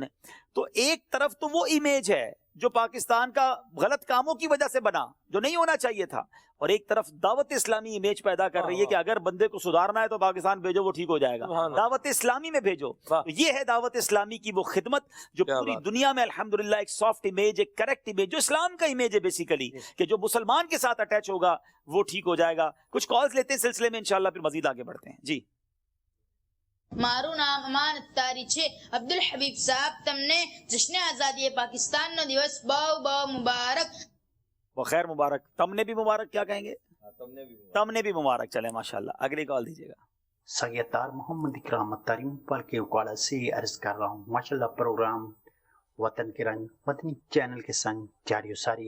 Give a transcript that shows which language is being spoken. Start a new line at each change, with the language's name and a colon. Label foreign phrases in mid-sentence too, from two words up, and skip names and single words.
Urdu: تو ایک طرف تو وہ امیج ہے جو پاکستان کا غلط کاموں کی وجہ سے بنا, جو نہیں ہونا چاہیے تھا, اور ایک طرف دعوت اسلامی امیج پیدا کر رہی ہے کہ اگر بندے کو سدھارنا ہے تو پاکستان بھیجو, وہ ٹھیک ہو جائے گا, دعوت اسلامی میں بھیجو. تو یہ ہے دعوت اسلامی کی وہ خدمت جو پوری دنیا میں الحمدللہ ایک
English: soft image,
Urdu: ایک
English: correct image,
Urdu: جو اسلام کا امیج ہے بیسیکلی, کہ جو مسلمان کے ساتھ اٹیچ ہوگا وہ ٹھیک ہو جائے گا. کچھ کالز لیتے ہیں سلسلے میں, انشاءاللہ پھر مزید آگے بڑھتے ہیں. جی
Gujarati: મારું નામ અમાન અત્તારી છે. અબ્દુલ હબીબ સાહેબ, તમને
Urdu: جشن آزادی
Gujarati: પાકિસ્તાનનો દિવસ બહુ મુબારક.
Urdu: بخیر مبارک. تم نے بھی مبارک, کیا کہیں گے؟ تم نے بھی مبارک. چلے ماشاءاللہ, اگلی کال دیجیے گا. سیدار محمد اکرام اتاری موبائل کے اکواڑا سے عرض کر رہا ہوں. ماشاءاللہ پروگرام وطن کے رنگ وطنی چینل کے سنگ جاری و ساری ہے.